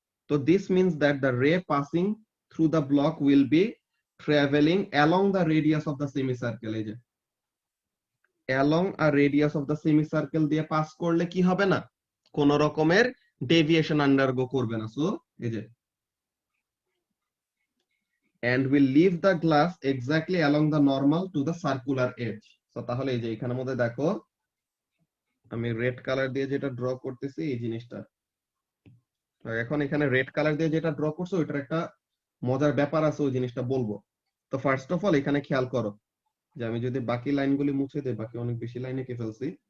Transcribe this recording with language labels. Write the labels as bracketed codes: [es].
[en] তো this means that the ray passing through the block will be travelling along the radius of the semicircle, এই যে along a radius of the semicircle [bn] দিয়ে pass করলে কি হবে না, কোন রকমের ডেভিয়েশন আন্ডারগো করবে না। সো এই যে [en] and will leave the glass exactly along the normal to the circular edge. [bn] So তাহলে এই যে এখানের মধ্যে দেখো আমি রেড কালার দিয়ে যেটা ড্র করতেছি এই জিনিসটা, এখন এখানে রেড কালার দিয়ে যেটা ড্র করছো ওইটার একটা মজার ব্যাপার আছে, ওই জিনিসটা বলবো। তো ফার্স্ট অফ অল এখানে খেয়াল করো যে আমি যদি বাকি লাইনগুলি মুছে দেই, বাকি অনেক বেশি লাইন এঁকে ফেলছি।